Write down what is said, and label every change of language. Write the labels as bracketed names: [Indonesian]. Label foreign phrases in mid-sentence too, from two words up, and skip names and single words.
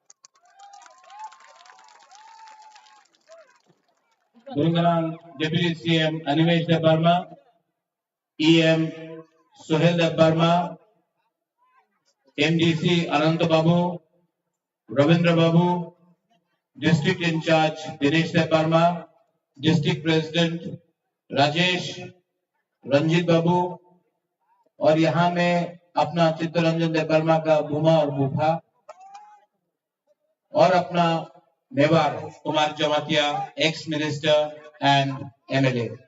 [Kok Borok] Gurungalang [English] Deputy CM [Kok Borok] Animesh Debarma, EM Sohel Debarma, MDC Anant [Hindi] Babu, Ravindra Babu, [English] District in charge [Hindi] Dinesh Debarma, [English] District President [Hindi] राजेश रंजीत बाबू और यहाँ में अपना चित्तरंजन देवर्मा का बुमा और बुफा और अपना मेवाड़ कुमार जमातिया [English] ex minister and MLA.